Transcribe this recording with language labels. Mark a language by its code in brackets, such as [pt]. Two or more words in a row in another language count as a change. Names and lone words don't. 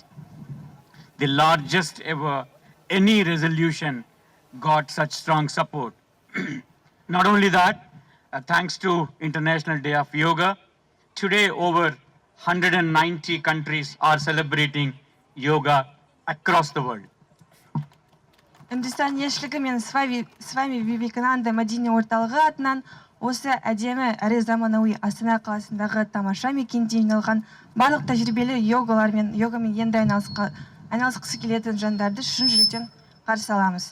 [en] The largest ever any resolution got such strong support. Not only that, thanks to International Day of Yoga, today over 190 countries are celebrating yoga across the world. [kk] Үндістан елшілігі мен Свами Вивекананда мәдени орталығы атынан осы әдемі әрі заманауи Астана қаласындағы тамаша мекенде жиналған барлық тәжірибелі йогамен енді айналысқысы келетін жандарды шын жүректен қарсы аламыз.